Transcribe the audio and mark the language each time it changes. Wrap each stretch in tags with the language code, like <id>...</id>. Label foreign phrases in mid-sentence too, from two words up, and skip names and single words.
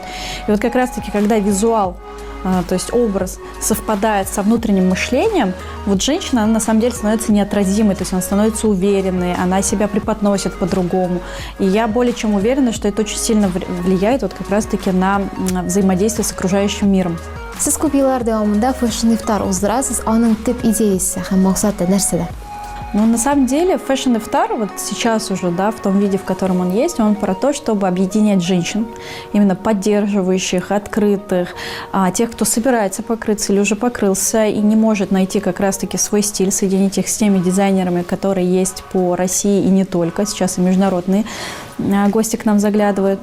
<ru>И вот как раз-таки, когда визуал, то есть образ совпадает со внутренним мышлением, вот женщина, она на самом деле становится неотразимой, то есть она становится уверенной, она себя преподносит по-другому. И я более чем уверена, что это очень сильно влияет вот как раз-таки на взаимодействие с окружающим миром.</ru> <tt>Сіз көп еллар дәвамында Fashion Iftar уздырасыз, аның төп идеясы һәм мақсаты нәрседә?</tt> <ru>Ну, на самом деле, Fashion Iftar, вот сейчас уже, да, в том виде, в котором он есть, он про то, чтобы объединять женщин, именно поддерживающих, открытых, тех, кто собирается покрыться или уже покрылся и не может найти как раз-таки свой стиль, соединить их с теми дизайнерами, которые есть по России и не только, сейчас и международные гости к нам заглядывают.</ru>